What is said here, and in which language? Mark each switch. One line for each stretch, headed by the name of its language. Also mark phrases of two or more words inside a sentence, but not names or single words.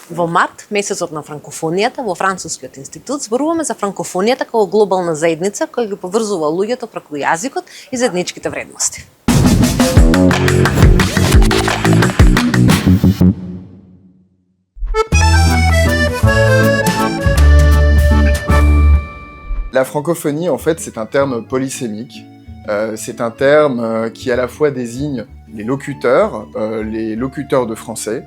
Macedonian: Во март, месецот на франкофонијата, во Францускиот институт зборуваме за франкофонијата како глобална заедница која ги поврзува луѓето преку јазикот и заедничките вредности.
French: La francophonie, en fait, c'est un terme polysémique. C'est un terme qui à la fois désigne les locuteurs de français.